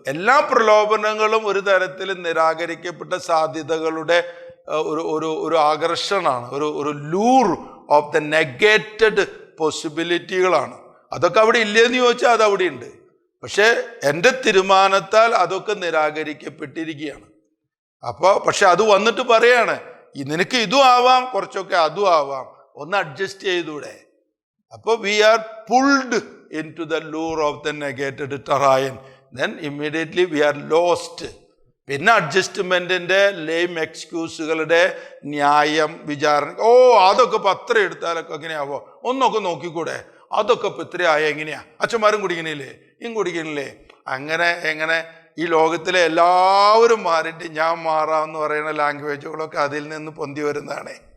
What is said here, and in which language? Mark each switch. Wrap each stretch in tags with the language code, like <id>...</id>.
<ml>എല്ലാ പ്രലോഭനങ്ങളും ഒരു തരത്തിൽ നിരാകരിക്കപ്പെട്ട സാധ്യതകളുടെ ഒരു ആകർഷണമാണ്, ഒരു</ml> <en>lure of the negated</en> <ml>പോസിബിലിറ്റികളാണ്. അതൊക്കെ അവിടെ ഇല്ലെന്ന് ചോദിച്ചാൽ അതവിടെ ഉണ്ട്. പക്ഷേ എൻ്റെ തീരുമാനത്താൽ അതൊക്കെ നിരാകരിക്കപ്പെട്ടിരിക്കുകയാണ്. പക്ഷെ അത് വന്നിട്ട് പറയാണ്, നിനക്ക് ഇതും ആവാം, കുറച്ചൊക്കെ അതും ആവാം, ഒന്ന് അഡ്ജസ്റ്റ് ചെയ്തൂടെ.</ml> <en>അപ്പോൾ we are pulled into the lure of the negated terrain, then immediately we are lost.</en> <ml>പിന്നെ അഡ്ജസ്റ്റ്മെന്റിന്റെ ലെയിം എക്സ്ക്യൂസുകളുടെ ന്യായം, വിചാരണ, അതൊക്കെ പത്രം എടുത്താലൊക്കെ എങ്ങനെയാവോ, ഒന്നൊക്കെ നോക്കിക്കൂടെ, അതൊക്കെ ഇപ്പം ഇത്രയായ എങ്ങനെയാ, അച്ഛന്മാരും കുടിക്കണില്ലേ, കുടിക്കണില്ലേ, എങ്ങനെ ഈ ലോകത്തിലെ എല്ലാവരും മാറിയിട്ട് ഞാൻ മാറാമെന്ന് പറയുന്ന ലാംഗ്വേജുകളൊക്കെ അതിൽ നിന്ന് പൊന്തി വരുന്നതാണ്.</ml>